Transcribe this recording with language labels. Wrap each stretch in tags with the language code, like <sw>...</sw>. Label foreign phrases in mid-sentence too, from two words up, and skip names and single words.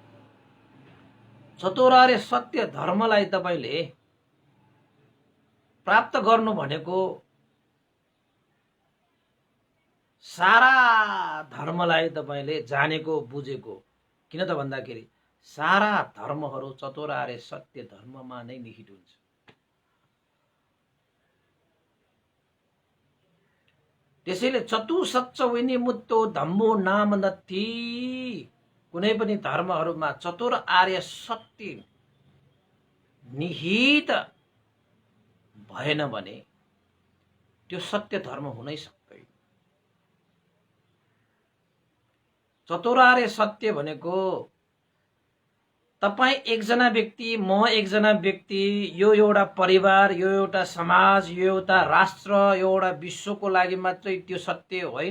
<ne>चतुर आर्य सत्य धर्मलाई तपाईले प्राप्त गर्नु भनेको सारा धर्मलाई तपाईले जानेको, बुझेको। किन त भन्दाखेरि सारा धर्महरू चतुर आर्य सत्य धर्ममा नै निहित हुन्छ।</ne> <pi>त्यसैले चतु सच्च विनिमुत्तो धम्मो नाम नत्थी।</pi> <ne>कुनै पनि धर्महरूमा चतुर आर्य सत्य निहित भएन भने त्यो सत्य धर्म हुनै सक्दैन। चतुर आर्य सत्य भनेको तपाई एकजना व्यक्ति, म एकजना व्यक्ति, यो एउटा परिवार, यो एउटा समाज, यो एउटा राष्ट्र, यो एउटा विश्वको लागि मात्रै त्यो सत्य होइन।</ne>